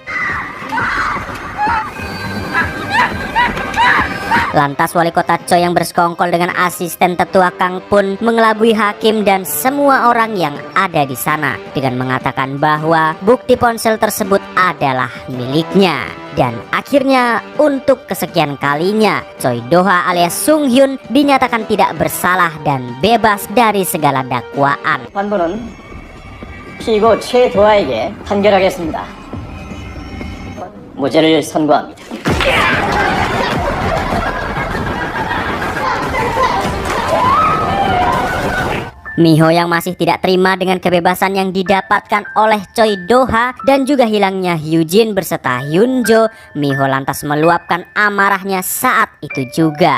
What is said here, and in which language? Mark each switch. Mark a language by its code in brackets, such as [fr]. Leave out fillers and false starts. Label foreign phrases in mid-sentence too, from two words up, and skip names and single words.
[id] Lantas wali kota Choi yang bersekongkol dengan asisten tetua Kang pun mengelabui hakim dan semua orang yang ada di sana dengan mengatakan bahwa bukti ponsel tersebut adalah miliknya. Dan akhirnya untuk kesekian kalinya Choi Do-ha alias Sung Hyun dinyatakan tidak bersalah dan bebas dari segala dakwaan. [ko] 판부는 피고 최도아에게 판결하겠습니다. 무죄를 선고합니다. [id] Miho yang masih tidak terima dengan kebebasan yang didapatkan oleh Choi Do-ha dan juga hilangnya Hyujin berserta Hyunjo, Miho lantas meluapkan amarahnya saat itu juga.